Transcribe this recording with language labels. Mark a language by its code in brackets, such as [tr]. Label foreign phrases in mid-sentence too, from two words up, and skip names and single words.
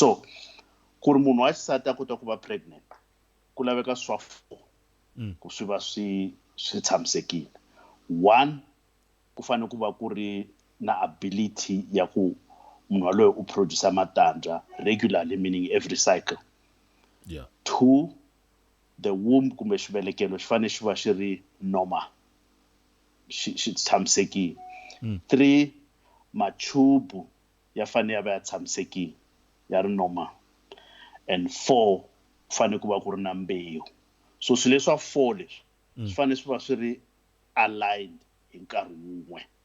[ts] So ku ri munhu wa xisati a kota ku va pregnant ku laveka swa 4 ku swi va swi tshamisekile. 1, ku fanele ku va ku ri na ability ya ku munhu waloyo u produce matandza [en] regularly, meaning every cycle. Yeah. [ts] 2, [en] the womb [ts] kumbe xivelekelo xi fanele xi va xi ri normal, xi tshamisekile. 3, machubu ya fanele ya va ya tshamisekile ya ri normal. And 4, ku fanele ku va ku ri na mbewu. So swilo leswa 4 leswi swi fanele swi va swi ri aligned hi nkarhi wun'we.